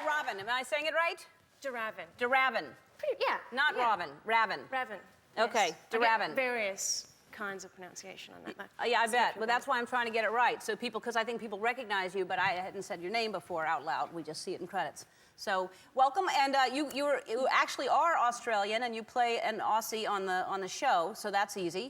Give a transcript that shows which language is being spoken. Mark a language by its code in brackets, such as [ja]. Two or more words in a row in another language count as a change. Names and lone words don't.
[en] Ravin. Am I saying it right? De Ravin. De Ravin. Yeah. Not yeah. Ravin. Ravin. Ravin. Okay, Yes. De I get Ravin. various kinds of pronunciation on that. Yeah, I bet. Well, that's why I'm trying to get it right. So people, because I think people recognize you, but I hadn't said your name before out loud. We just see it in credits. So welcome, and you actually are Australian, and you play an Aussie on the show, so that's easy.